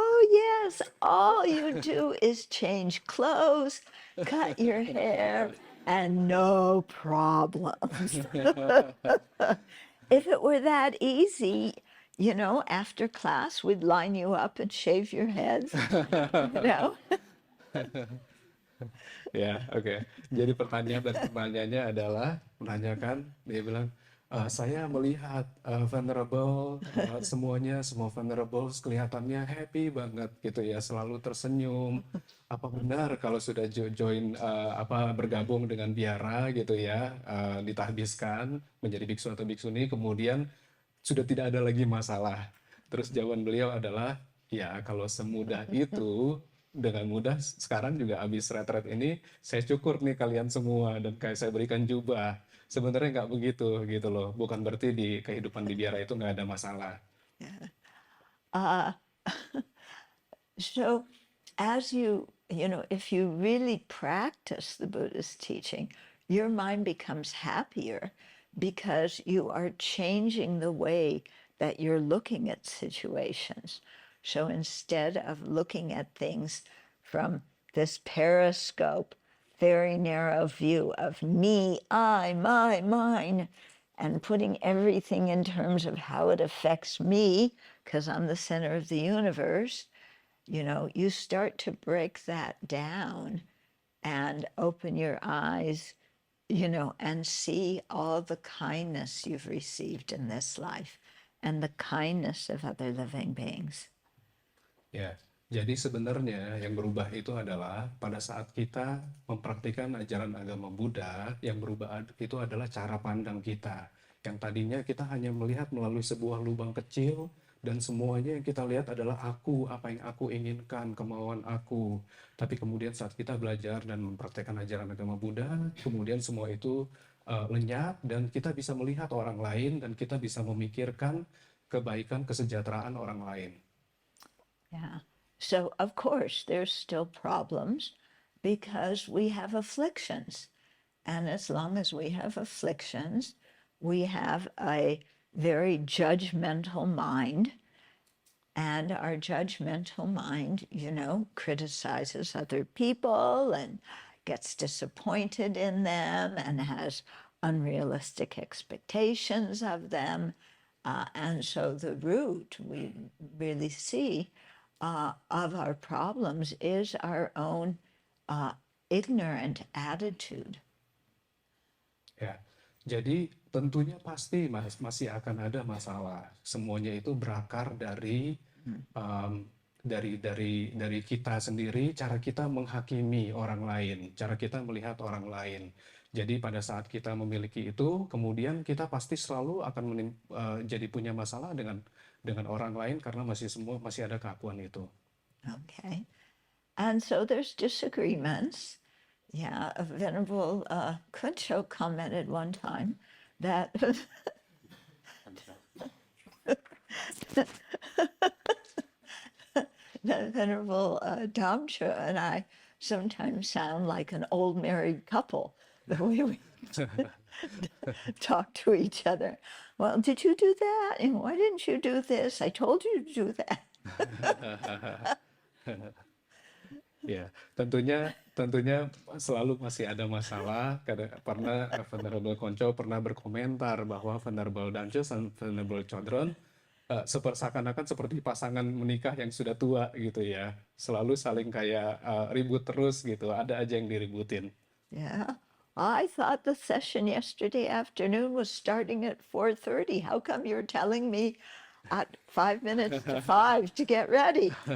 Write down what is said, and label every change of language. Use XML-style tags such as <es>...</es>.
<en>yes, all you do is change clothes, cut your hair, and no problems. If it were that easy, after class, we'd line you up and shave your heads, you know?</en> <id>Ya, oke. Jadi pertanyaannya adalah menanyakan, dia bilang, saya melihat Venerable, semua Venerable kelihatannya happy banget gitu ya, selalu tersenyum. Apa benar kalau sudah join bergabung dengan biara gitu ya, ditahbiskan menjadi biksu atau biksuni, kemudian sudah tidak ada lagi masalah. Terus jawaban beliau adalah, ya kalau semudah itu, dengan mudah sekarang juga habis retret ini, saya cukur nih kalian semua dan kayak saya berikan jubah. Sebenarnya nggak begitu gitu loh. Bukan berarti di kehidupan di biara itu nggak ada masalah.</id> <en>Uh, so, as if you really practice the Buddha's teaching, your mind becomes happier because you are changing the way that you're looking at situations. So instead of looking at things from this periscope, very narrow view of me, I, my, mine, and putting everything in terms of how it affects me, because I'm the center of the universe, you start to break that down and open your eyes, and see all the kindness you've received in this life and the kindness of other living beings.</en> <id>Ya, jadi sebenarnya yang berubah itu adalah pada saat kita mempraktikkan ajaran agama Buddha, yang berubah itu adalah cara pandang kita. Yang tadinya kita hanya melihat melalui sebuah lubang kecil, dan semuanya yang kita lihat adalah aku, apa yang aku inginkan, kemauan aku. Tapi kemudian saat kita belajar dan mempraktikkan ajaran agama Buddha, kemudian semua itu lenyap, dan kita bisa melihat orang lain, dan kita bisa memikirkan kebaikan, kesejahteraan orang lain.</id> <en>Yeah. So, of course, there's still problems because we have afflictions. And as long as we have afflictions, we have a very judgmental mind. And our judgmental mind, criticizes other people and gets disappointed in them and has unrealistic expectations of them. And so the root we really see of our problems is our own ignorant attitude.</en> <id>Ya, jadi tentunya pasti masih akan ada masalah. Semuanya itu berakar dari dari kita sendiri, cara kita menghakimi orang lain, cara kita melihat orang lain. Jadi pada saat kita memiliki itu, kemudian kita pasti selalu akan jadi punya masalah dengan orang lain karena masih ada keakuan itu.</id> <en>Okay. And so there's disagreements. Yeah, Venerable Kuncho commented one time that that Venerable Damcho and I sometimes sound like an old married couple, the way we talk to each other. Well, did you do that? And why didn't you do this? I told you to do that.</en> <id>Ya, tentunya selalu masih ada masalah. Pernah Venerable Konco pernah berkomentar bahwa Venerable Damcho dan Venerable Chodron seakan-akan seperti pasangan menikah yang sudah tua gitu ya. Selalu saling kayak ribut terus gitu. Ada aja yang diributin.</id> <en>Yeah. I thought the session yesterday afternoon was starting at 4:30. How come you're telling me at 5 minutes to 5 to get ready?</en>